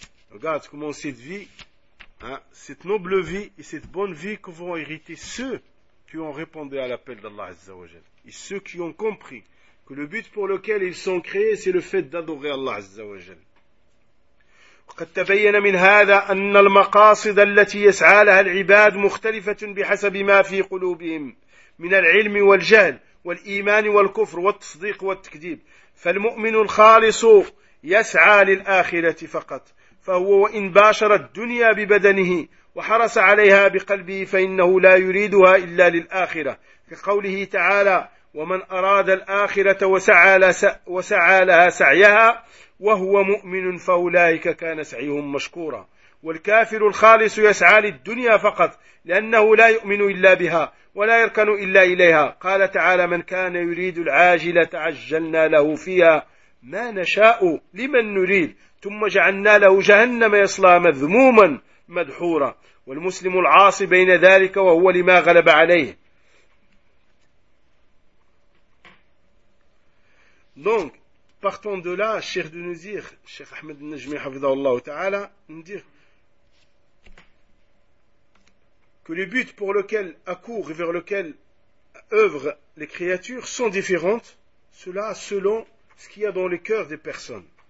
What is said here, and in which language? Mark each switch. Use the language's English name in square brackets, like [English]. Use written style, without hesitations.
[French] Regarde comment cette vie, cette noble vie et cette bonne vie que vont hériter ceux qui ont répondu à l'appel d'Allah Azza wa Jal. Et ceux qui ont compris que le but pour lequel ils sont créés, c'est le fait d'adorer Allah Azza wa Jal. [Arabic] وقد تبين من هذا أن المقاصد التي يسعى لها العباد مختلفة بحسب ما في قلوبهم من العلم والجهل والإيمان والكفر والتصديق والتكذيب فالمؤمن الخالص يسعى للآخرة فقط فهو وإن باشر الدنيا ببدنه وحرص عليها بقلبه فإنه لا يريدها إلا للآخرة كقوله تعالى ومن أراد الآخرة وسعى لها سعيها وهو مؤمن فأولئك كان سعيهم مشكورا والكافر الخالص يسعى للدنيا فقط لأنه لا يؤمن إلا بها ولا يركن إلا إليها قال تعالى من كان يريد العاجلة عجلنا له فيها ما نشاء لمن نريد ثم جعلنا له جهنم يصلى مذموما مدحورا والمسلم العاصي بين ذلك وهو لما غلب عليه. [French] Donc, partant de là, Cheikh de nous dire, Cheikh Ahmed Najmi Hafidhahullah Ta'ala, nous dire que les buts pour lesquels accourent et vers lesquels œuvrent les créatures sont différentes, cela selon ce qu'il y a dans le cœur des personnes,